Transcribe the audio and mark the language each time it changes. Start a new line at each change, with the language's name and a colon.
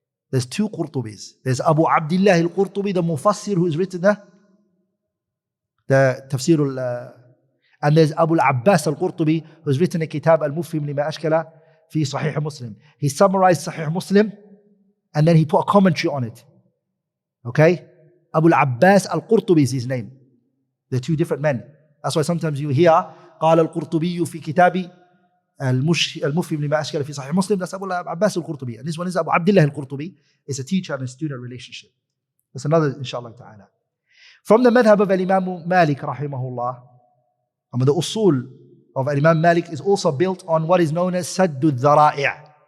English: There's two Qurtubis. There's Abu Abdullah al-Qurtubi, the Mufassir, who's written the tafsir and there's Abu al-Abbas al-Qurtubi, who's written a kitab al-Mufhim lima ashkala fi Sahih Muslim. He summarized Sahih Muslim and then he put a commentary on it. Okay? Abu al-Abbas al-Qurtubi is his name. They're two different men. That's why sometimes you hear
Arabic: قال القرطبي في كتاب المفهم لما أشكل في صحيح مسلم.
English: That's Abu al-Abbas al-Qurtubi. And this one is Abu Abdullah al-Qurtubi. It's a teacher and a student relationship. That's another, inshallah ta'ala. From the madhab of Imam Malik rahimahullah, the usul of Imam Malik is also built on what is known as Saddu al-Dhara'i'.